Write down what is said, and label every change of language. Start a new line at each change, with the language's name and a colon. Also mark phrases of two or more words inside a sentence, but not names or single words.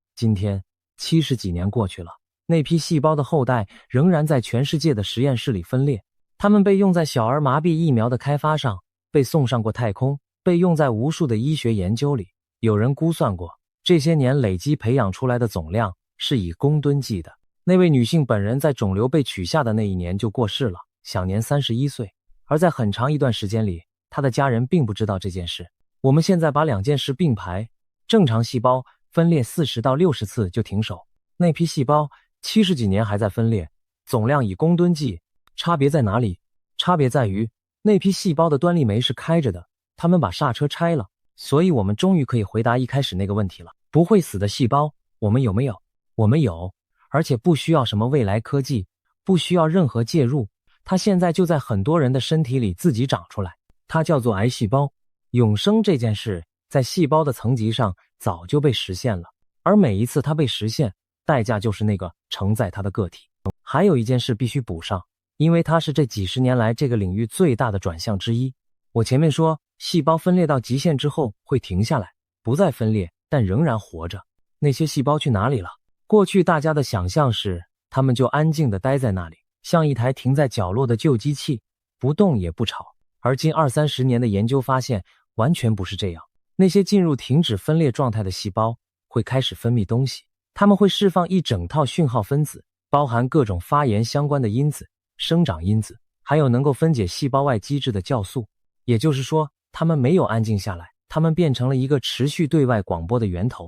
Chinese: 今天70幾年過去了，那批細胞的後代仍然在全世界的實驗室裡分裂，它們被用在小兒麻痹疫苗的開發上，被送上過太空，被用在無數的醫學研究裡。有人估算過，這些年累積培養出來的總量是以公噸計的。那位女性本人在腫瘤被取下的那一年就過世了，享年31歲。而在很長一段時間裡，她的家人並不知道這件事。我们现在把2件事并排，正常細胞分裂40到60次就停手，那批細胞70幾年還在分裂，總量以公噸計。差別在哪裡？差別在於那批細胞的端粒酶是開着的，他們把剎車拆了。所以我們終於可以回答一開始那個問題了。不會死的細胞，我們有沒有？我們有，而且不需要什麼未來科技，不需要任何介入，它現在就在很多人的身體裡自己長出來，它叫做癌細胞。永生這件事在細胞的層級上早就被實現了，而每一次它被實現，代價就是那個承載它的個體。還有一件事必須補上，因為它是這幾十年來這個領域最大的轉向之一。我前面說細胞分裂到極限之後會停下來，不再分裂，但仍然活着。那些細胞去哪裡了？過去大家的想象是它們就安靜地待在那裡，像一台停在角落的舊機器，不動也不吵。而近20-30年的研究發現，完全不是這樣。那些進入停止分裂狀態的細胞會開始分泌東西，它們會釋放一整套訊號分子，包含各種發炎相關的因子、生長因子，還有能夠分解細胞外基質的酵素。也就是說，它們沒有安靜下来，它們變成了一個持續对外廣播的源頭。